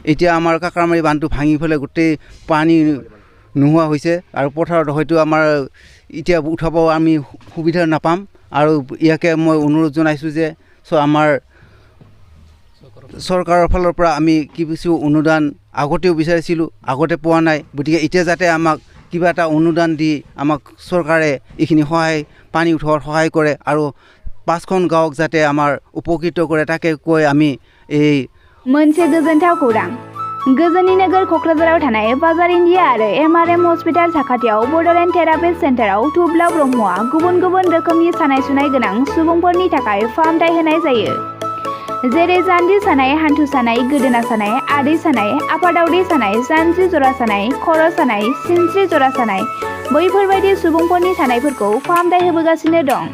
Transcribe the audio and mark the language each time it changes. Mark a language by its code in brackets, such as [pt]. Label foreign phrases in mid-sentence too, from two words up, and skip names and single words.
[as] এতিয়া আমাৰ কাকৰামাৰী বান্ধটো ভাঙি পেলাই গোটেই পানী নোহোৱা হৈছে আৰু পথাৰত হয়তো আমাৰ এতিয়া উঠাব আমি সুবিধা নাপাম আৰু ইয়াকে মই অনুৰোধ জনাইছোঁ যে আমাৰ চৰকাৰৰ ফালৰ পৰা আমি কিছু অনুদান আগতেও বিচাৰিছিলোঁ আগতে পোৱা নাই গতিকে এতিয়া যাতে আমাক কিবা এটা অনুদান দি আমাক চৰকাৰে এইখিনি পানী উঠোৱাৰ সহায় কৰে আৰু 5খন গাঁৱক যাতে আমাৰ উপকৃত কৰে তাকে কৈ আমি এই [brx] मोनसे गोजोनथाव खौरां गोजोननि नोगोर क'क्राझाराव थानाय बाजार इन्डिया आरो MRM हस्पिटाल साखाथियाव बड'लेण्ड थेरापि सेन्टाराव थुब्ला ब्रह्मआ गुबुन गुबुन रोखोमनि सानाय सुनाय गोनां सुबुंफोरनि थाखाय फाहामथाय होनाय जायो। जेरै जान्जि सानाय, हान्थु सानाय, गोदोना सानाय, आदै सानाय, आफादावदै सानाय, जानजि जरा सानाय, खर' सानाय, सिनस्रि जरा सानाय बैफोरबायदि सुबुंफोरनि सानायफोरखौ फाहामथाय होबोगासिनो दं।